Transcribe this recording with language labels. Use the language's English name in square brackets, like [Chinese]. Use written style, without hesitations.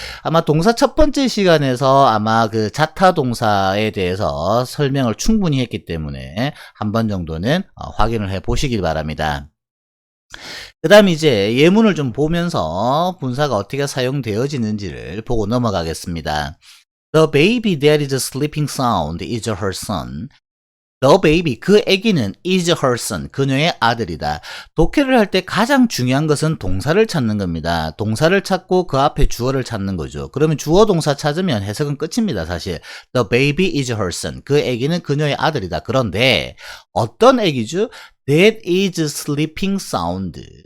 [Korean] 아마 동사 첫 번째 시간에서 아마 그 자타동사에 대해서 설명을 충분히 했기 때문에 한 번 정도는 확인을 해 보시길 바랍니다. 그 다음 이제 예문을 좀 보면서 분사가 어떻게 사용되어지는지를 보고 넘어가겠습니다. [English] The baby that is sleeping sound is her son. [Korean] The baby, 그 아기는 [English] is her son, [Korean] 그녀의 아들이다. 독해를 할 때 가장 중요한 것은 동사를 찾는 겁니다. 동사를 찾고 그 앞에 주어를 찾는 거죠. 그러면 주어 동사 찾으면 해석은 끝입니다, 사실. [English] The baby is her son. [Korean] 그 아기는 그녀의 아들이다. 그런데 어떤 아기죠? [English] That is sleeping sound.